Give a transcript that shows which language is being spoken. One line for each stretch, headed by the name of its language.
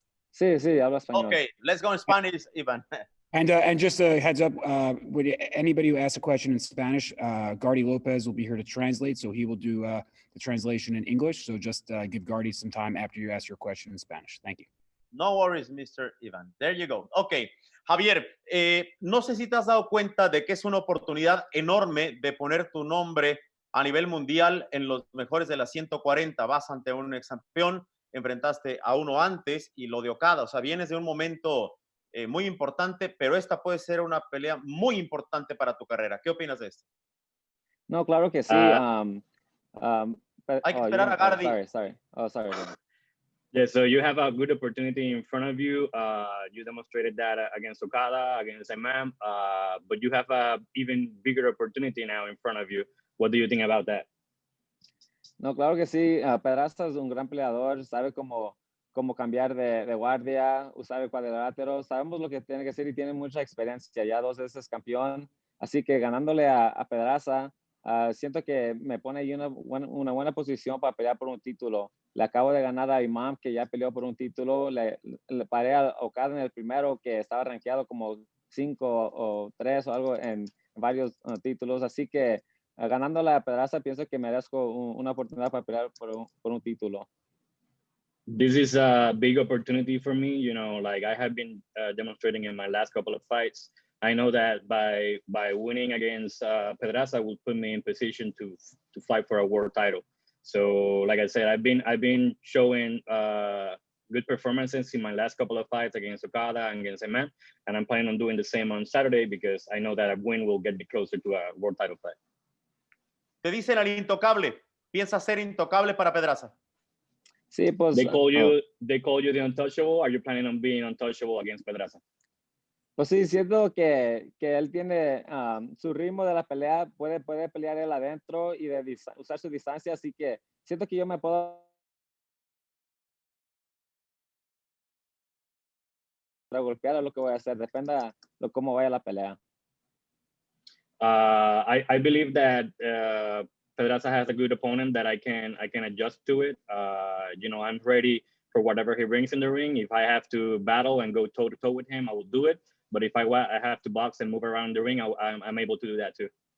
Spanish: Sí, hablo español.
English: Okay, let's go in Spanish, Ivan. And just a heads up, would anybody who asks a question in Spanish, Gardy Lopez will be here to translate, so he will do the translation in English. So just give Gardy some time after you ask your question in Spanish. Thank you. No worries, Mr. Ivan. There you go.
Spanish: Okay, Javier, no sé si te has dado cuenta de que es una oportunidad enorme de poner tu nombre a nivel mundial en los mejores de las 140. Vas ante un ex campeón, enfrentaste a uno antes y lo de Okada. O sea, vienes de un momento muy importante, pero esta puede ser una pelea muy importante para tu carrera. ¿Qué opinas de esto? No, claro que sí. Hay que esperar a Gardy.
English: Sorry. Oh, sorry. Yeah, so you have a good opportunity in front of you. You demonstrated that against Okada, against Imam, but you have a even bigger opportunity now in front of you. What do you think about that?
Spanish: No, claro que sí. Pedraza es un gran peleador, sabe cómo cambiar de guardia, usar el cuadrilátero. Sabemos lo que tiene que hacer y tiene mucha experiencia. Ya 2 veces campeón. Así que ganándole a Pedraza, siento que me pone ahí una buena posición para pelear por un título. Le acabo de ganar a Imam, que ya peleó por un título. Le paré a Okada en el primero, que estaba rankeado como 5 o 3 o algo en varios títulos. Así que ganando la Pedraza, pienso que merezco una oportunidad para pelear por un título.
English: This is a big opportunity for me. You know, like I have been demonstrating in my last couple of fights. I know that by winning against Pedraza will put me in position to fight for a world title. So, like I said, I've been showing good performances in my last couple of fights against Okada and against Imam, and I'm planning on doing the same on Saturday because I know that a win will get me closer to a world title fight.
Spanish: Te dicen al intocable. ¿Piensas ser intocable para Pedraza? Sí, pues.
English: They call you the untouchable. Are you planning on being untouchable against Pedraza?
Spanish: Pues sí, siento que él tiene su ritmo de la pelea, puede pelear él adentro y usar su distancia, así que siento que yo me puedo para golpear es lo que voy a hacer. Dependa de cómo vaya la pelea.
English: I believe that Pedraza has a good opponent that I can adjust to it. You know, I'm ready for whatever he brings in the ring. If I have to battle and go toe to toe with him, I will do it. But if I have to box and move around the ring, I'm able to do that too.